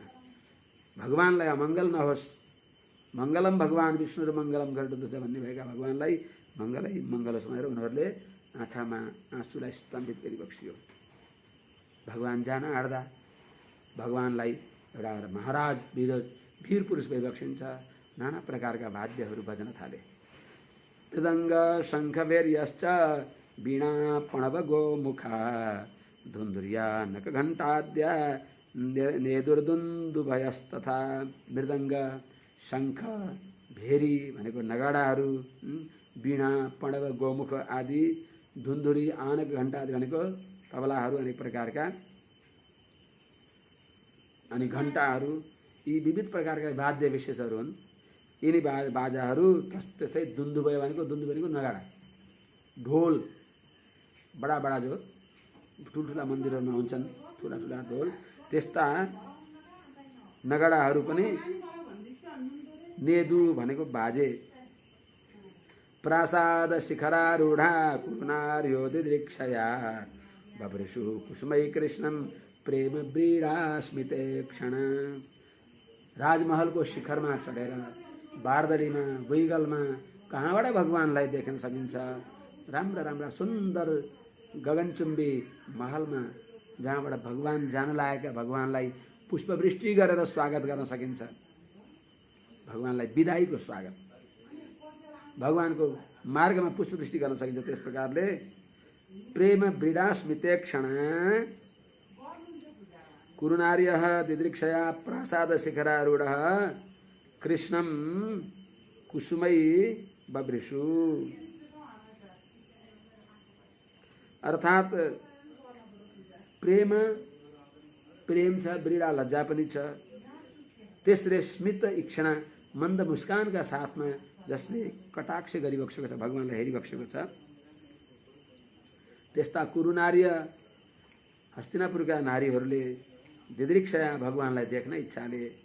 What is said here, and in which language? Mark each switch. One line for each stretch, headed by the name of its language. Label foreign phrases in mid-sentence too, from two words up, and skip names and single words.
Nepali: भगवानलाई अमङ्गल नहोस्,
Sanskrit: मङ्गलम भगवान विष्णु
Nepali: र
Sanskrit: मङ्गलम गरुडध्वज
Nepali: भन्ने भएका भगवानलाई मङ्गलै मङ्गल समाएर उनीहरूले आँखामा आँसुलाई स्तम्भित गरिबक्सियो। भगवान जान आँट्दा भगवानलाई एउटा महाराज वीर पुरुष भइबक्सिन्छ, नाना प्रकारका वाद्यहरू बज्न थाले।
Sanskrit: मृदङ्ग शङ्ख वैर्यश्च वीणा प्रणव गोमुखा धुन्धुर्या नक घण्टाद्या नेदुर्दुन्दुभयस्तथा।
Nepali: मृदङ्ग, शङ्ख, भेरी भनेको नगाडाहरू, वीणा, प्रणव, गोमुख आदि, धुन्धुरी, आनक, घण्टा आदि भनेको तबलाहरू, अनेक प्रकारका, अनि घण्टाहरू, यी विविध प्रकारका वाद्य विशेषहरू हुन्। यिनी बाजाहरू, त्यस्तै दुन्दुभय भनेको नगाडा, ढोल, बडा बडा जो ठुल्ठुला मन्दिरहरूमा हुन्छन् ठुला ठुला ढोल, त्यस्ता नगाडाहरू पनि, नेदु भनेको बाजे,
Sanskrit: प्रासाद शिखरारूढा कुरुनार्यो दिदृक्षया बभृषु कुसुमै कृष्णं प्रेम व्रीडा स्मिते क्षण।
Nepali: राजमहलको शिखरमा चढेर बारदलीमा, गुइगलमा कहाँबाट भगवानलाई देख्न सकिन्छ। राम्रा राम्रा सुन्दर गगनचुम्बी महलमा जहाँबाट भगवान जान लागेका भगवानलाई पुष्पवृष्टि गरेर स्वागत गर्न सकिन्छ। भगवानलाई बिदाईको स्वागत, भगवानको मार्गमा पुष्पवृष्टि गर्न सकिन्छ। त्यस प्रकारले
Sanskrit: प्रेम व्रीडा स्मिते क्षण कुरुनार्यः दिदृक्षया प्रासाद शिखरारूढः कृष्णं कुसुमै बभृषु।
Nepali: अर्थात् प्रेम छ, व्रीडा लज्जा पनि छ, त्यसले स्मित इक्षणा मन्द मुस्कानका साथमा जसले कटाक्ष गरिबक्सेको छ, भगवानलाई हेरिबक्सेको छ, त्यस्ता कुरुनार्य हस्तिनापुरका नारीहरूले दिदृक्षया भगवानलाई देख्न इच्छाले,